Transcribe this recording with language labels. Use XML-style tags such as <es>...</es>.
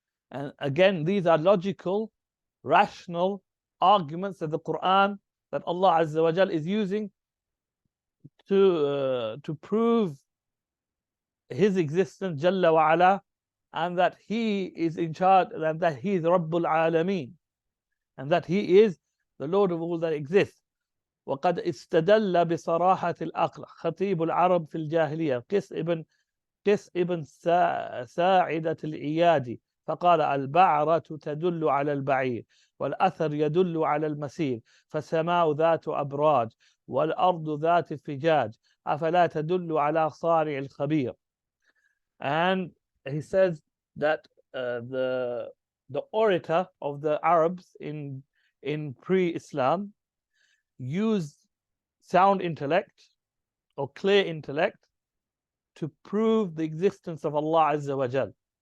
<en>And again, these are logical, rational arguments of the Quran that Allah Azza wa Jal is using to prove His existence, Jalla wa Ala, and that He is in charge, and that He is Rabbul Alameen, and that He is the Lord of all that exists.</en> <ar>وقد استدل بصراحة العقل خطيب العرب في الجاهلية قس ابن ساعدة الإيادي فقال البعرة تدل على البعير والأثر يدل على المسير فالسماء ذات أبراج والأرض ذات فجاج أفلا تدل على صارع الخبير.</ar> <en>And he says that the orator of the Arabs in pre-Islam used sound intellect or clear intellect to prove the existence of Allah Azza wa Jal.</en>